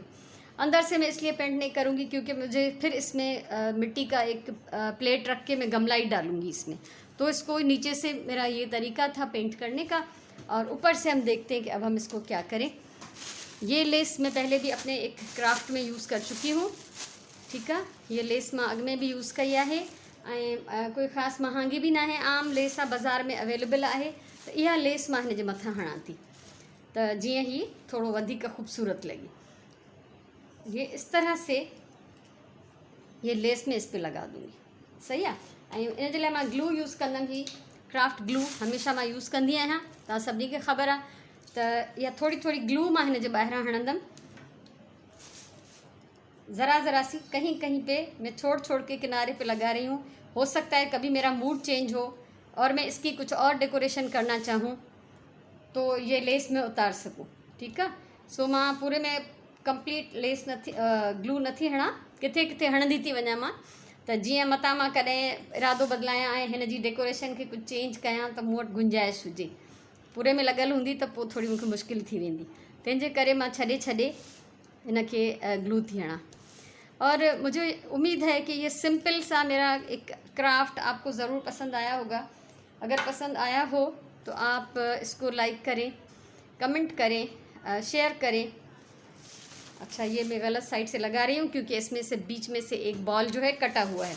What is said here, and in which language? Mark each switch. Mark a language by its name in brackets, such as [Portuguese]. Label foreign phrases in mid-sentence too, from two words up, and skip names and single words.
[Hindi] अंदर से मैं इसलिए पेंट नहीं करूँगी क्योंकि मुझे फिर इसमें मिट्टी का एक प्लेट रख के मैं गमला ही डालूँगी इसमें। तो इसको नीचे से मेरा ये तरीका था पेंट करने का, और ऊपर से हम देखते हैं कि अब हम इसको क्या करें। ये लेस मैं पहले भी अपने एक क्राफ्ट में यूज़ कर चुकी हूँ। ठीक है, ये लेस मां अॻु में भी यूज़ कई है, कोई ख़ासि महांगी भी ना है, आम लेस आहे, बाज़ार में अवेलेबल है। तो यह लेस [Sindhi] मां हिन जे मथां हणां थी, त जीअं ही थोड़ो वधीक खूबसूरत लगे। [Hindi] ये इस तरह से ये लेस में इस पे लगा दूँगी, सही है। [Sindhi] इन जे लाइ मां ग्लू यूज़ कंदमि, ही [English] craft glue [Sindhi] हमेशा मां यूज़ कंदी आहियां, तव्हां सभिनी खे ख़बर आहे। त इहा थोड़ी थोड़ी ग्लू मां हिन जे ॿाहिरां हणंदमि, [Hindi] ज़रा ज़रा सी कहीं कहीं पे मैं छोड़ छोड़ के किनारे पे लगा रही हूँ। हो सकता है कभी मेरा मूड चेंज हो और मैं इसकी कुछ और डेकोरेशन करना चाहूँ तो ये लेस में उतार सकूँ। [Sindhi] ठीक है, सो मां पूरे में [English] complete lace [Sindhi] नथी ग्लू नथी हणा, किथे किथे हणंदी थी वञा मां, त जीअं मतां मां कॾहिं इरादो बदिलायां ऐं हिन जी डेकोरेशन खे कुझु चेंज कयां त मूं वटि गुंजाइश हुजे। पूरे में लॻल हूंदी त पोइ थोड़ी मूंखे मुश्किल थी वेंदी, तंहिंजे करे मां छॾे छॾे हिन खे ग्लू थी हणा। [Hindi] और मुझे उम्मीद है कि ये सिंपल सा मेरा एक क्राफ्ट आपको ज़रूर पसंद आया होगा। अगर पसंद आया हो तो आप इसको लाइक करें, कमेंट करें, शेयर करें। अच्छा, ये मैं गलत साइड से लगा रही हूँ क्योंकि इसमें से बीच में से एक बॉल जो है कटा हुआ है।